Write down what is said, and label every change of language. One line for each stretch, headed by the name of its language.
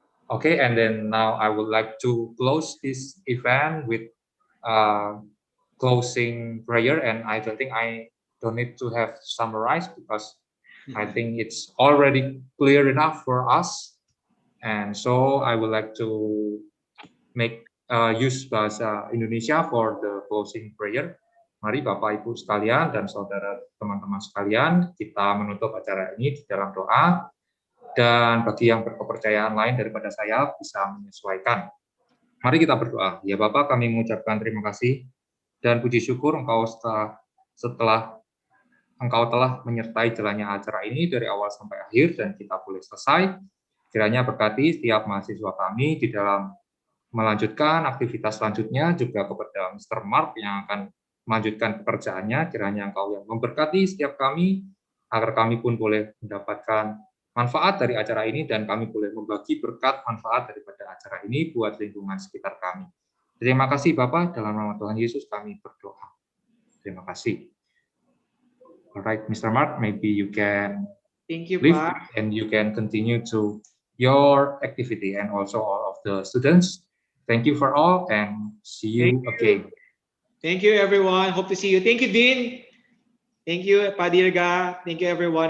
English: Okay, and then now I would like to close this event with closing prayer, and I don't think I don't need to have summarized because I think it's already clear enough for us. And so I would like to make use bahasa Indonesia for the closing prayer.
Indonesian: Mari Bapak Ibu sekalian dan saudara teman-teman sekalian, kita menutup acara ini di dalam doa. Dan bagi yang berkepercayaan lain daripada saya bisa menyesuaikan. Mari kita berdoa. Ya Bapak, kami mengucapkan terima kasih dan puji syukur Engkau setelah Engkau telah menyertai jalannya acara ini dari awal sampai akhir dan kita boleh selesai. Kiranya berkati setiap mahasiswa kami di dalam melanjutkan aktivitas selanjutnya, juga kepada Mr. Mark yang akan melanjutkan pekerjaannya. Kiranya Engkau yang memberkati setiap kami, agar kami pun boleh mendapatkan manfaat dari acara ini dan kami boleh membagi berkat manfaat daripada acara ini buat lingkungan sekitar kami. Terima kasih Bapak, dalam nama Tuhan Yesus kami berdoa. Terima kasih.
English: Alright, Mr. Mark, maybe you can leave and you can continue to your activity and also all of the students. Thank you for all and see you again. Thank you, everyone. Hope to see you. Thank you, Dean. Thank you, Padirga. Thank you, everyone.